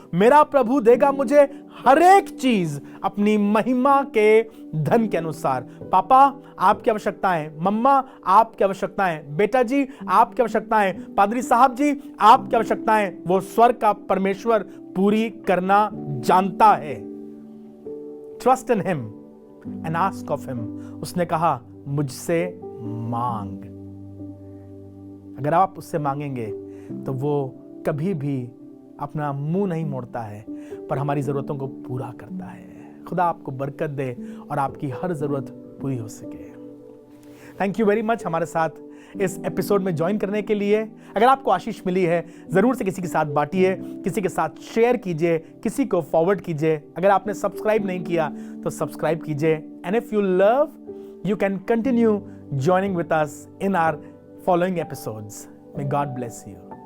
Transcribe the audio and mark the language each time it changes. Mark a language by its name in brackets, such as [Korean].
[Hindi] मेरा प्रभु देगा मुझे हर एक चीज अपनी महिमा के धन के अनुसार। पापा आपकी आवश्यकताएं, मम्मा आपकी आवश्यकताएं, बेटा जी आपकी आवश्यकताएं, पादरी साहब जी आपकी आवश्यकताएं, वो स्वर्ग का परमेश्वर पूरी करना जानता है। [English] Trust in him and ask of him। [Hindi] उसने कहा, मुझसे मांग। अगर आप उससे मांगेंगे तो वो कभी भी अपना मुंह नहीं मोड़ता है, पर हमारी जरूरतों को पूरा करता है। खुदा आपको बरकत दे और आपकी हर जरूरत पूरी हो सके। [English] thank you very much [Hindi] हमारे साथ इस एपिसोड में ज्वाइन करने के लिए। अगर आपको आशीष मिली है, जरूर से किसी के साथ बांटिए, किसी के साथ शेयर कीजिए, किसी को फॉरवर्ड कीजिए। अगर आपने सब्सक्राइब नहीं किया तो सब्सक्राइब कीजिए। [English] And if you love, you can continue joining with us in our following episodes. May God bless you.